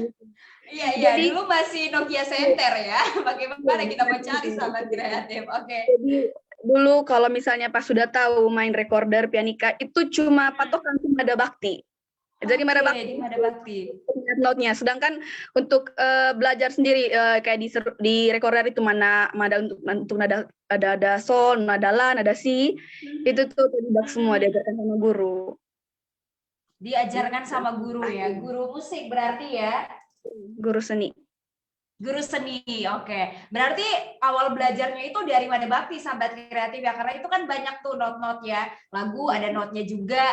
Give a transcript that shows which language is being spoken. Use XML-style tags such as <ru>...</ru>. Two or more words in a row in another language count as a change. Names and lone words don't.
<id>Iya, dulu masih Nokia Center ya. Bagaimana kita mencari sahabat kreatif? Oke. Jadi dulu kalau misalnya pas sudah tahu main recorder, pianika, itu cuma patokan cuma ada bakti. Jadi Mada Bakti note-nya. Sedangkan untuk belajar sendiri kayak di recorder itu mana untuk nada sol, nada la, nada si, itu tuh tidak semua diajarkan sama guru. Diajarkan sama guru ya, guru musik berarti ya? Guru seni. Guru seni, oke. Berarti awal belajarnya itu dari Mada Bakti, sahabat kreatif ya, karena itu kan banyak tuh not-not ya, lagu ada notnya juga.</id>